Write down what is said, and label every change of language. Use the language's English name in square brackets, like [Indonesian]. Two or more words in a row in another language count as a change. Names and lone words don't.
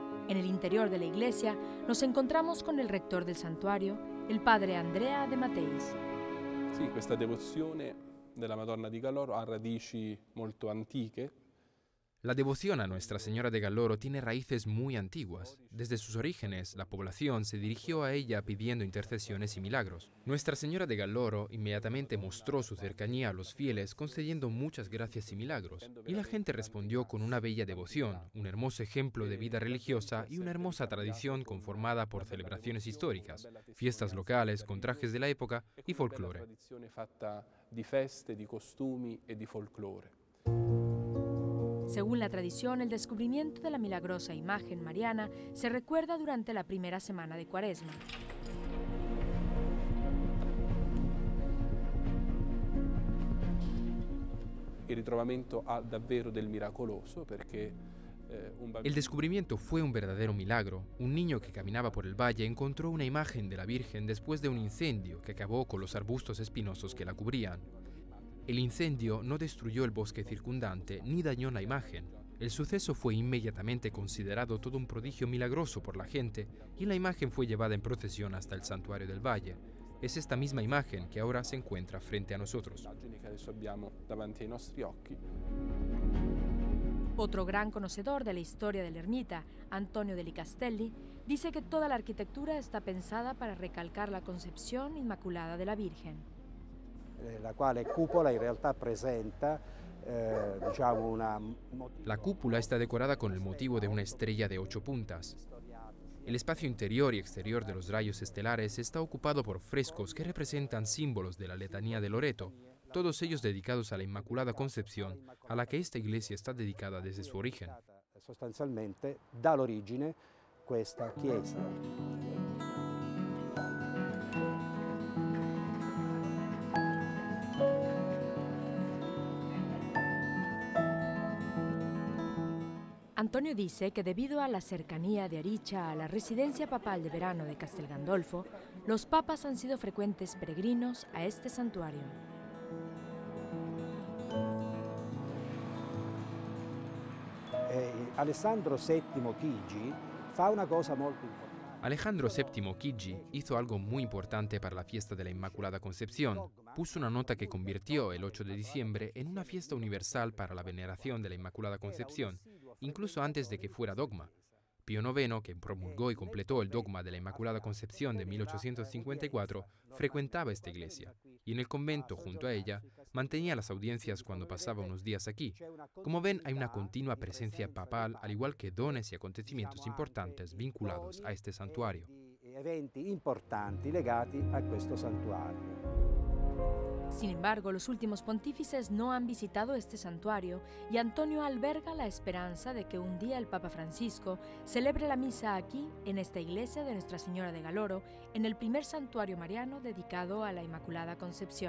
[Spanish] En el interior de la iglesia nos encontramos con el rector del santuario, el padre Andrea De Matteis. [Italian] Sì, questa devozione della Madonna di Galloro ha radici molto antiche. [Spanish] La devoción a Nuestra Señora de Galloro tiene raíces muy antiguas. Desde sus orígenes, la población se dirigió a ella pidiendo intercesiones y milagros. Nuestra Señora de Galloro inmediatamente mostró su cercanía a los fieles, concediendo muchas gracias y milagros. Y la gente respondió con una bella devoción, un hermoso ejemplo de vida religiosa y una hermosa tradición conformada por celebraciones históricas, fiestas locales con trajes de la época y folclore. [Italian] Tradizione fatta di feste, di costumi e di folklore. [Spanish] Según la tradición, el descubrimiento de la milagrosa imagen mariana se recuerda durante la primera semana de Cuaresma. [Italian] Il ritrovamento ha davvero del miracoloso perché [Spanish] El descubrimiento fue un verdadero milagro. Un niño que caminaba por el valle encontró una imagen de la Virgen después de un incendio que acabó con los arbustos espinosos que la cubrían. El incendio no destruyó el bosque circundante ni dañó la imagen. El suceso fue inmediatamente considerado todo un prodigio milagroso por la gente y la imagen fue llevada en procesión hasta el santuario del valle. Es esta misma imagen que ahora se encuentra frente a nosotros. Otro gran conocedor de la historia de la ermita, Antonio Deli Castelli, dice que toda la arquitectura está pensada para recalcar la concepción inmaculada de la Virgen. [Italian] La quale cupola in realtà presenta [Spanish] La cúpula está decorada con el motivo de una estrella de 8 puntas. El espacio interior y exterior de los rayos estelares está ocupado por frescos que representan símbolos de la letanía de Loreto, todos ellos dedicados a la Inmaculada Concepción, a la que esta iglesia está dedicada desde su origen. [Italian] Sostanzialmente dall'origine questa chiesa. [Spanish] Antonio dice que debido a la cercanía de Aricha a la residencia papal de verano de Castel Gandolfo, los papas han sido frecuentes peregrinos a este santuario. [Italian] Alessandro VII Chigi fa una cosa molto importante. [Spanish] Alejandro VII Chigi hizo algo muy importante para la fiesta de la Inmaculada Concepción. Puso una nota que convirtió el 8 de diciembre en una fiesta universal para la veneración de la Inmaculada Concepción, incluso antes de que fuera dogma. Pío IX, que promulgó y completó el dogma de la Inmaculada Concepción de 1854, frecuentaba esta iglesia y en el convento, junto a ella, mantenía las audiencias cuando pasaba unos días aquí. Como ven, hay una continua presencia papal, al igual que dones y acontecimientos importantes vinculados a este santuario. [Italian] Eventi importanti legati a questo santuario. [Spanish] Sin embargo, los últimos pontífices no han visitado este santuario y Antonio alberga la esperanza de que un día el Papa Francisco celebre la misa aquí, en esta iglesia de Nuestra Señora de Galloro, en el primer santuario mariano dedicado a la Inmaculada Concepción.